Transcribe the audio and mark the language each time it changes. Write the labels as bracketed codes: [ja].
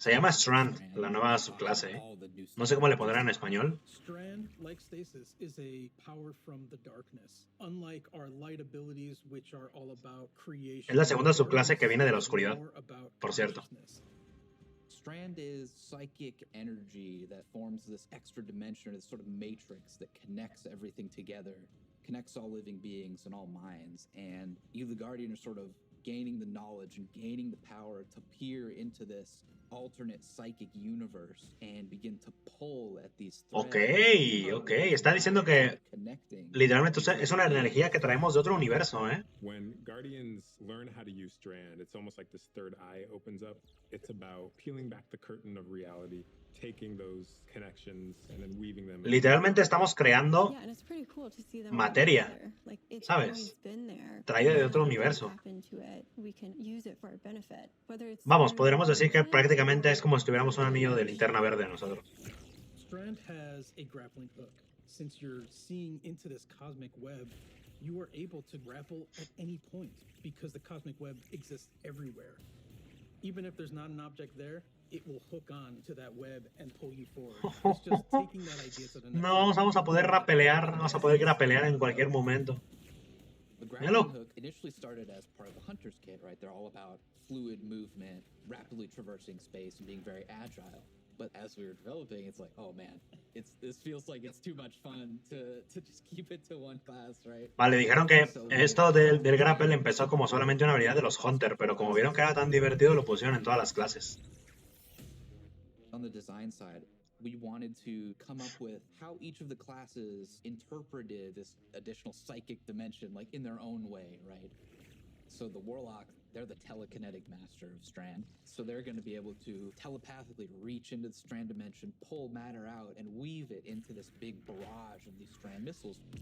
[es] Se llama Strand, la nueva subclase, ¿eh? No sé cómo le pondrán en español. [en] Strand, like Stasis, is a power from the darkness. Unlike our light abilities, which are all about creation. [es] Es la segunda subclase que viene de la oscuridad, por cierto. [en] Strand is psychic energy that forms this extra dimension, this sort of matrix that connects everything together, connects all living beings and all minds. And you, the Guardian, are sort of gaining the knowledge and gaining the power to peer into this alternate psychic universe and begin to pull at these threads. Ok. [es] Está diciendo que literalmente es una energía que traemos de otro universo, ¿eh? [en] When Guardians learn how to use Strand, it's almost like this third eye opens up. It's about peeling back the curtain of reality, taking those connections and then weaving them. [es] Literalmente estamos creando materia, ¿sabes? Traída de otro universo. Vamos, podríamos decir que prácticamente es como si tuviéramos un anillo de linterna verde nosotros. [en] Strand has a grappling hook. Since you're seeing into this cosmic web, you are able to grapple at any point because the cosmic web exists everywhere. Even if there's not an object there, it will hook on to that web and pull you forward. It's just taking that idea to the next [es] No, vamos a poder rapelear, vamos a poder grapelear en cualquier momento. [en] The grappling hook initially started as part of the Hunter's Kit, right? They're all about fluid movement, rapidly traversing space, and being very agile. But as we were developing, it's like, oh man, this feels like it's too much fun to just keep it to one class, right? [es] Vale, dijeron que esto del grapple empezó como solamente una habilidad de los Hunter, pero como vieron que era tan divertido, lo pusieron en todas las clases. [en] On the design side, we wanted to come up with how each of the classes interpreted this additional psychic dimension, like in their own way, right? So the Warlock, they're the telekinetic master of Strand. So they're going to be able to telepathically reach into the Strand dimension, pull matter out, and weave it into this big barrage of these Strand missiles.